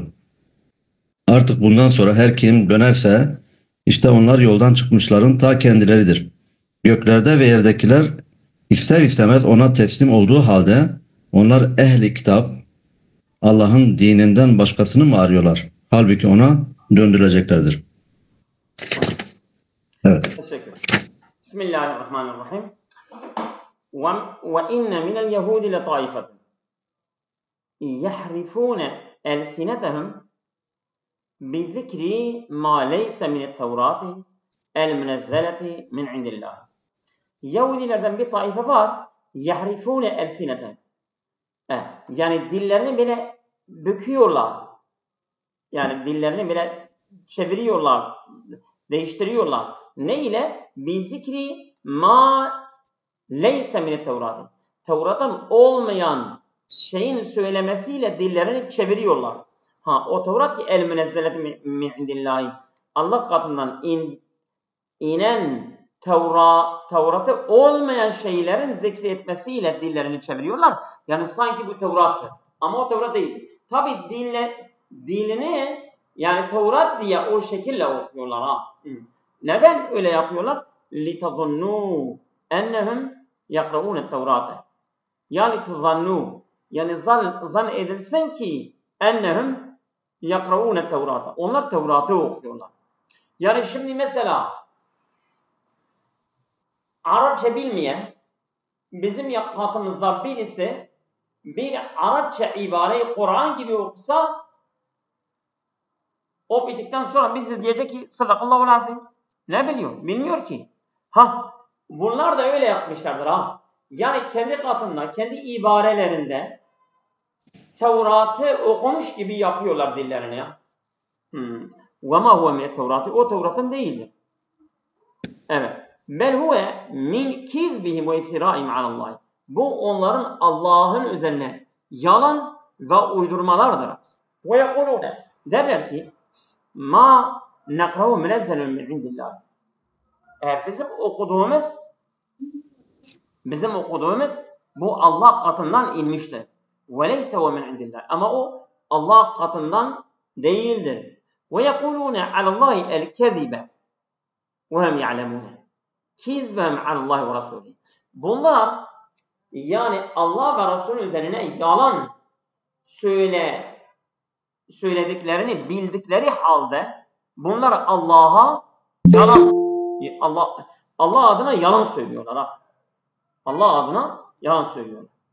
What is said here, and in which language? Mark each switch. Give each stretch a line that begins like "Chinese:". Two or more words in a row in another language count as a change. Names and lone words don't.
Turkish: Artık bundan sonra her kim dönerse işte onlar yoldan çıkmışların ta kendileridir. Göklerde ve yerdekiler ister istemez ona teslim olduğu halde onlar ehli kitap Allah'ın dininden başkasını mı arıyorlar? Halbuki ona döndürüleceklerdir. Evet. Teşekkür.
Arabic: بسم الله الرحمن الرحيم. وَاِنَّ مِنَ الْيَهُودِ لَطَائِفَةً يَحْرِفُونَ أَلْسِنَتَهُمْ بِذِكْرِ مَا لَيْسَ مِنَ التَّوْرَاتِ الْمُنَزَّلَةِ مِنْ عِنْدِ اللّٰهِ.
Turkish: Yahudilerden bir taife var.
Arabic: يَحْرِفُونَ أَلْسِنَتَهُمْ.
Turkish: Yani dillerini bile büküyorlar. Yani dillerini bile çeviriyorlar, değiştiriyorlar. Ne ile?
Arabic: بذكر ما ليس من Tevrat'ı.
Turkish: Tevrat'tan olmayan şeyin söylemesiyle dillerini çeviriyorlar. O Tevrat ki
Arabic: المنزلة من عند الله.
Turkish: Allah katından inen Tevrat'ı olmayan şeylerin zikri etmesiyle dillerini çeviriyorlar. Yani sanki bu Tevrat'tır. Ama o Tevrat değil. Tabi dilini yani Tevrat diye o şekilde okuyorlar. Neden öyle yapıyorlar?
Arabic: لِتَظُنُّوا اَنَّهُمْ يَقْرَؤُونَ التَّوْرَاتَ.
Turkish: Yani tuzannu, yani zan edilsin ki
Arabic: أنهم يقرؤون
Turkish: Tevrat'a. Onlar Tevrat'ı okuyorlar. Yani şimdi mesela Arapça bilmeyen bizim katımızda birisi bir Arapça ibareyi Kur'an gibi okusa o bittikten sonra bize diyecek ki
Arabic: صدق الله العظيم.
Turkish: Ne biliyor? Bilmiyor ki. Bunlar da öyle yapmışlardır . Yani kendi katında, kendi ibarelerinde Tevrat'ı okumuş gibi yapıyorlar dillerini ya.
Arabic: وَمَا هُوَ مِنَ التَّوْرَاتِ.
Turkish: O Tevrat'ın değildir. Evet.
Arabic: بَلْ هُوَ مِنْ كِذْبِهِمْ وَاِفْتِرَائِمْ عَلَى اللّٰهِ.
Turkish: Bu onların Allah'ın üzerine yalan ve uydurmalardır.
Arabic: وَيَقُولُونَ.
Turkish: Derler ki
Arabic: مَا نَقْرَهُ مُنَزَّلٌ مِنْ عِنْدِ اللّٰهِ.
Turkish: Bizim okuduğumuz bu Allah katından inmiştir.
Arabic: وَلَيْسَ وَمِنْ عِنْدِ اللّٰهِ.
Turkish: Ama o Allah katından değildir.
Arabic: وَيَقُولُونَ عَلَى اللّٰهِ الْكَذِبَ وَهُمْ يَعْلَمُونَ. كِذْبَهُمْ عَلَى اللّٰهِ وَرَسُولِهِ.
Turkish: Bunlar yani Allah ve Resulü üzerine yalan söylediklerini bildikleri halde bunlar Allah'a yalan, Allah adına yalan söylüyorlar. Allah adına yalan söylüyorlar.